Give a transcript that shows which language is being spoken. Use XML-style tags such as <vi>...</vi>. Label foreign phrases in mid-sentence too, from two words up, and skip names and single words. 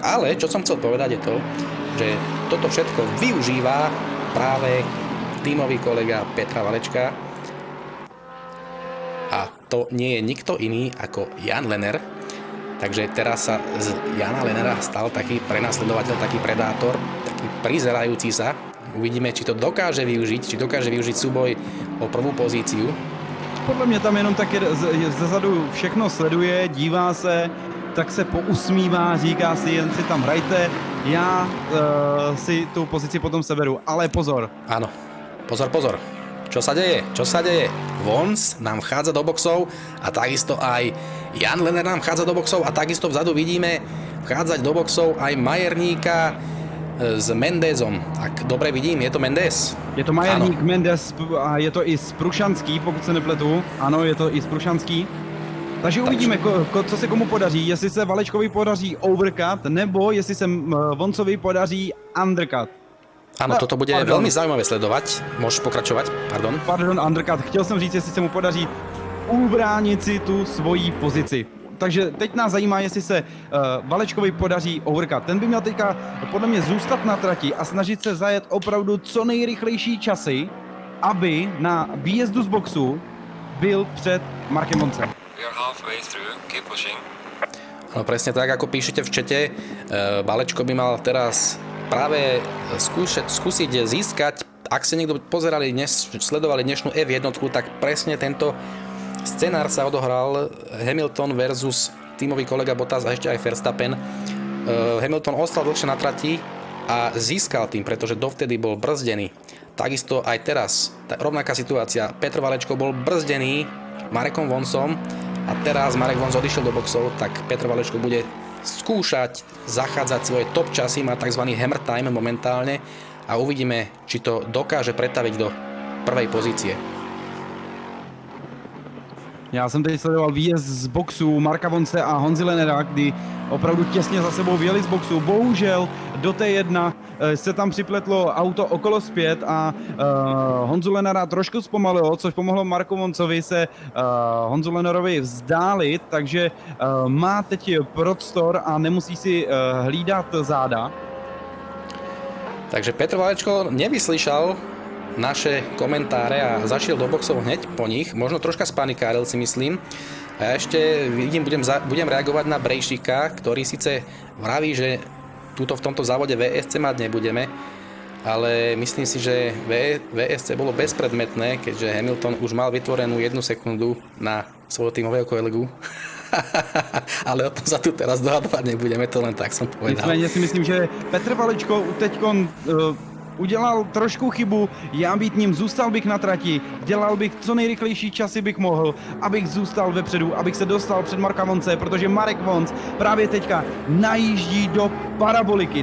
<sk>Ale čo som chcel povedať je to, že toto všetko využíva práve tímový kolega Petra Valečka a to nie je nikto iný ako Jan Lehner. Takže teraz sa z Jana Lehnera stal taký prenasledovateľ, taký predátor, taký prizerajúci sa. Uvidíme, či to dokáže využiť súboj o prvú pozíciu.</sk> <cs>Podle mě tam jenom tak zezadu všechno sleduje, dívá se, tak se pousmívá, říká si, jen si tam hrajte, já si tu pozici potom seberu, ale pozor.</cs> <sk>Áno, pozor. Čo sa deje? Vonc nám vchádza do boxov a takisto aj Jan Lehner nám vchádza do boxov a takisto vzadu vidíme vchádzať do boxov aj Majerníka s Mendezom. Tak dobre vidím, je to Mendes.</sk> <cs>Je to Majerník, Mendes a je to i Sprušanský, pokud se nepletu. Ano, je to i Sprušanský. Takže uvidíme, co se komu podaří. Jestli se Valečkovi podaří overcut, nebo jestli se Voncovi podaří undercut.</cs> <sk>Áno, toto bude veľmi zaujímavé sledovať. Môžeš pokračovať, pardon. Pardon, undercut.</sk> <cs>Chtěl jsem říct, jestli se mu podaří ubránit si tu svoji pozici. Takže teď nás zajímá, jestli se Valečkovi podaří overcut. Ten by měl teďka podle mě zůstat na trati a snažit se zajet opravdu co nejrychlejší časy, aby na výjezdu z boxu byl před Markem Voncem.</cs> <en>We are halfway through. Keep pushing.</en> <sk>No presne tak, ako píšete v čete, Valečko by mal teraz práve skúsiť získať, ak ste niekto sledovali dnešnú F1, tak presne tento scenár sa odohral Hamilton versus tímový kolega Bottas a ešte aj Verstappen. Hamilton ostal dlhšie na trati a získal tým, pretože dovtedy bol brzdený. Takisto aj teraz, rovnaká situácia, Petr Valečko bol brzdený Marekom Voncom a teraz Marek Vonc odišiel do boxov, tak Petr Valečko bude skúšať zachádzať svoje top časy, má tzv.</sk> <en>Hammer time</en> <sk>momentálne a uvidíme, či to dokáže pretaviť do prvej pozície.</sk> <cs>Já jsem teď sledoval výjezd z boxu Marka Vonce a Honzy Lennera, kdy opravdu těsně za sebou vyjeli z boxu. Bohužel do T1 se tam připletlo auto okolo zpět a Honzu Lennera trošku zpomalilo, což pomohlo Marku Voncovi se Honzu Lennerovi vzdálit, takže má teď prostor a nemusí si hlídat záda.</cs> <sk>Takže Petr Valečko nevyslyšal naše komentáre a zašiel do boxov hneď po nich, možno troška spanikáril si myslím. A ja ešte vidím, budem reagovať na Brejšika, ktorý síce vraví, že túto v tomto závode VSC mať nebudeme, ale myslím si, že VSC bolo bezpredmetné, keďže Hamilton už mal vytvorenú 1 sekundu na svojho tímového kolegu. Ale o tom sa tu teraz dohadovať nebudeme, to len tak som povedal.</sk> <cs>Nicméně si myslím, že Petr Valečko teďkon udělal trošku chybu, já být ním, zůstal bych na trati, dělal bych co nejrychlejší časy bych mohl, abych zůstal vepředu, abych se dostal před Marka Vonce, protože Marek Vonc právě teďka najíždí do paraboliky.</cs>